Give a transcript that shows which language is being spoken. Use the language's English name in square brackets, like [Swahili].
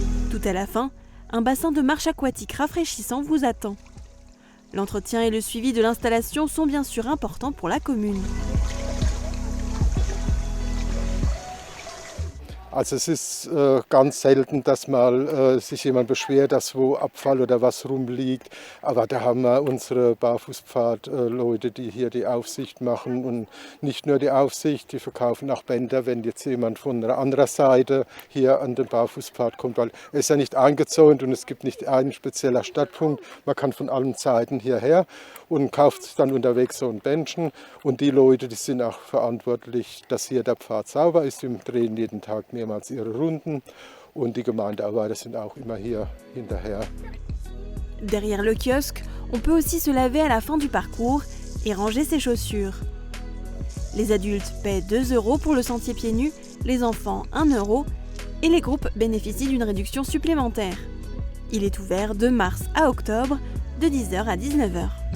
[French] Tout à la fin, un bassin de marche aquatique rafraîchissant vous attend. L'entretien et le suivi de l'installation sont bien sûr importants pour la commune. [German] Also es ist ganz selten, dass mal sich jemand beschwert, dass wo Abfall oder was rumliegt. Aber da haben wir unsere Barfußpfad-Leute, die hier die Aufsicht machen. Und nicht nur die Aufsicht, die verkaufen auch Bänder, wenn jetzt jemand von einer anderen Seite hier an den Barfußpfad kommt. Weil er ist ja nicht eingezäunt und es gibt nicht einen speziellen Stadtpunkt. Man kann von allen Seiten hierher und kauft sich dann unterwegs so ein Bändchen. Und die Leute, die sind auch verantwortlich, dass hier der Pfad sauber ist. Die drehen jeden Tag mehrmals ihre Runden. Und die Gemeindearbeiter sind auch immer hier hinterher. [French] Derrière le kiosque, on peut aussi se laver à la fin du parcours et ranger ses chaussures. Les adultes paient 2 € pour le sentier pieds nus, les enfants 1 € et les groupes bénéficient d'une réduction supplémentaire. Il est ouvert de mars à octobre, de 10h à 19h.